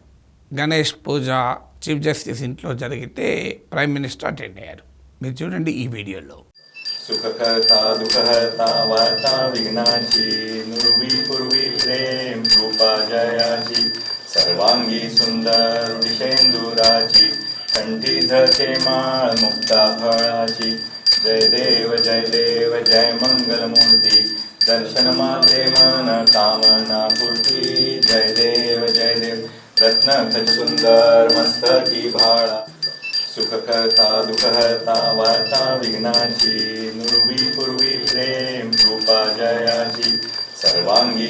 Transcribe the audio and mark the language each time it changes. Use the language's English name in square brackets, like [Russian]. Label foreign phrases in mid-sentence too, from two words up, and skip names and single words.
[Telugu] గణేష్ పూజ చీఫ్ జస్టిస్ ఇంట్లో జరిగితే ప్రైమ్ మినిస్టర్ అటెండ్ అయ్యారు. మీరు చూడండి ఈ వీడియోలో. [Marathi] सुखकर्ता दुःखहर्ता वार्ता विघ्नाची नुर्वी पूर्वी प्रेम रूपा जयाची सर्वांगी सुंदर विषेंदुराची कंठी धरते माळ मुक्ता फळाची जय देव जय मंगल मूर्ती दर्शन मात्रे मन कामना पूर्ती जय देव रत्न खच सुंदर मस्तकी भाळा सुखकर्ता दुःखहर्ता वार्ता विघ्नाची नुर्वी पूर्वी प्रेम रूपा जयाची सर्वांगी